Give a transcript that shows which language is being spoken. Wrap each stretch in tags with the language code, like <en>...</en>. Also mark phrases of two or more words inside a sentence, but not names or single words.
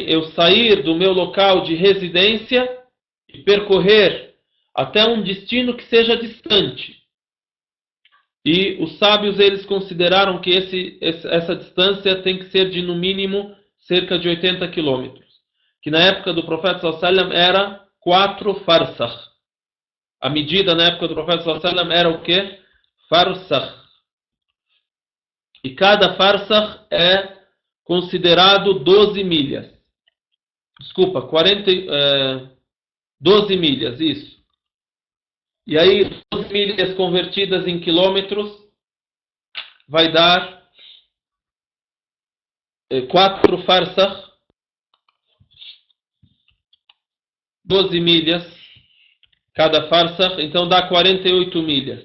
<pt>Eu sair do meu local de residência e percorrer até um destino que seja distante. E os sábios, eles consideraram que essa distância tem que ser de, no mínimo, cerca de 80 quilômetros. Que na época do profeta</pt> <ar>صلى الله عليه وسلم</ar> <pt>era 4 farsakh. A medida na época do profeta</pt> <ar>صلى الله عليه وسلم</ar> <pt>era o quê? Farsakh. E cada farsakh é considerado 12 milhas. Desculpa, 12 milhas, isso. E aí, 12 milhas convertidas em quilômetros vai dar 4 farsakh, 12 milhas, cada farsakh, então dá 48 milhas.</pt>